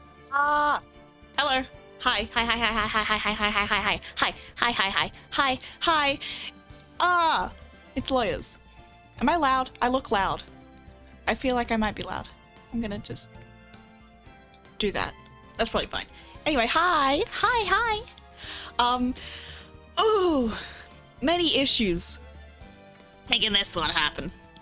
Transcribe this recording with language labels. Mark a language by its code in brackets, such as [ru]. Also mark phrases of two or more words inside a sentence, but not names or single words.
[en] Hello. Hi. Hi. Hi. Hi. Hi. Hi. Hi. Hi. Hi. Hi. Hi. Hi. Hi. Hi. Hi. Hi. Hi. Hi. It's lawyers. Am I loud? I look loud. I feel like I might be loud. I'm gonna just do that. That's probably fine. Anyway, hi. Hi. Hi. Ooh, many issues making this one happen.